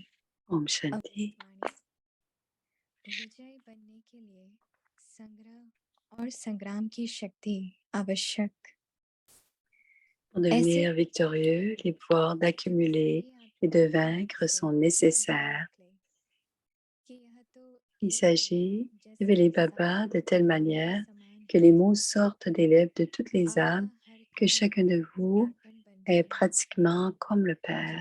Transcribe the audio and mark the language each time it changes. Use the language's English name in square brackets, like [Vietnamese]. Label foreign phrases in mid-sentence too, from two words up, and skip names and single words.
[Hindi] Om Shanti. विजय बनने के लिए संग्रह और संग्राम की शक्ति आवश्यक। [French] Pour devenir victorieux, les pouvoirs d'accumuler et de vaincre sont nécessaires. Il s'agit de révéler Baba de telle manière que les mots sortent des lèvres de toutes les âmes, que chacun de vous est pratiquement comme le Père.